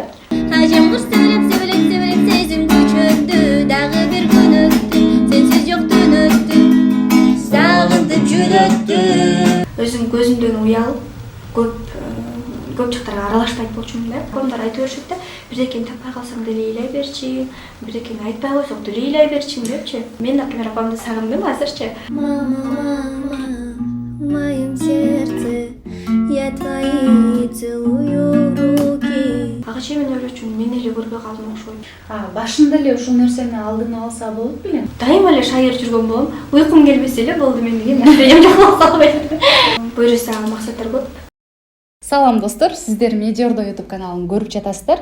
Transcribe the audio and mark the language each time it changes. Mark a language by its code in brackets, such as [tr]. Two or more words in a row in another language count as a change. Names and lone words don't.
[ky] Ажем куш сөйлөп сезим күчөттү, дагы бир күн өттү, сенсиз жок түн өттү, сагынтып жүнөттү. Өзүм көзүмдөн уялып, көп жактарга аралашпайт болчумун да. Комдар айтып беришет да, бирдекени таппай калсаң деле ыйлай берчи, бирдекени айтпай койсоң деле ыйлай берчи депчи. Мен, например, апамды сагындым азырчы. [ru] Мама, в моем сердце я твои целую руки. [ky] Ага чейин мен ойлочумун, мен эле көрбөй калдым окшойт. Башында эле ушул нерсени алдын алса болот белең. Дайыма эле шайыр жүргөн болом. Уйкум келбесе эле болду, мен деген настроением жок болуп калбайт. Буюрса максаттар көп. Салам достор, сиздер Медиордо YouTube каналын көрүп жатасыздар.